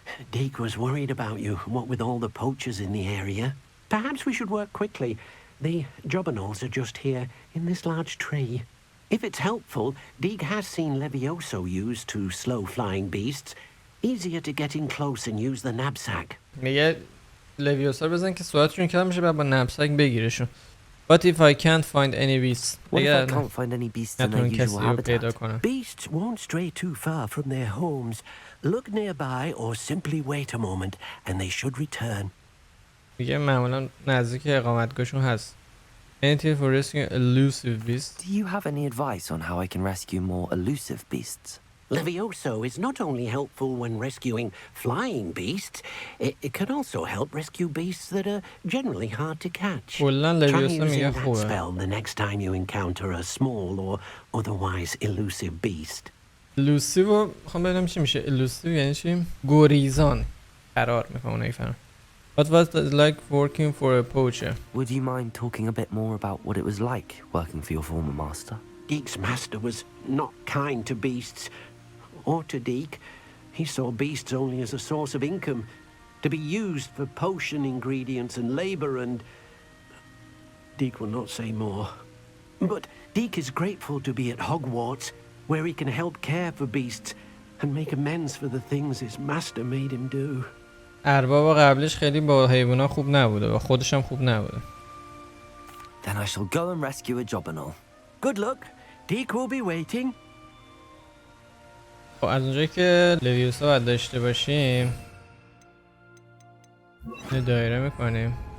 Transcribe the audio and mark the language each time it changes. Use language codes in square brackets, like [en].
[en] Deke was worried about you, what with all the poachers in the area. Perhaps we should work quickly. The jobberknolls are just here, in this large tree. If it's helpful, Deke has seen Levioso used to slow flying beasts. Easier to get in close and use the knapsack. [fa] میگه لویوسا بزن که سرعتشون کم میشه بعد با نبسک بگیرشون. [en] What if I can't find any beasts? What if I can't find any beasts in their usual habitat? Beasts won't stray too far from their homes. Look nearby or simply wait a moment and they should return. [fa] میگه معمولا نزدیک اقامتگاهشون هست. [en] Anything for rescuing elusive beasts? Do you have any advice on how I can rescue more elusive beasts? Levioso is not only helpful when rescuing flying beasts, it can also help rescue beasts that are generally hard to catch. Try using that spell the next time you encounter a small or otherwise elusive beast. [fa] Elusive رو میخوام ببینم چی میشه. Elusive یعنی چی؟ گریزان. قرار میخوام نفهمم. [en] What was it like working for a poacher? Would you mind talking a bit more about what it was like working for your former master? Deke's master was not kind to beasts. Or to Deke. He saw beasts only as a source of income. to be used for potion ingredients and labor and... Deke will not say more. But Deke is grateful to be at Hogwarts, where he can help care for beasts and make amends for the things his master made him do. [fa] ارباب قبلش خیلی با حیوونا خوب نبوده و خودش هم خوب نبوده. [en] Then I shall go and rescue a Jobberknoll. Good luck. Deke will be waiting. [fa] خب از اونجایی که لویوسا باید داشته باشیم یه دایره میکنیم.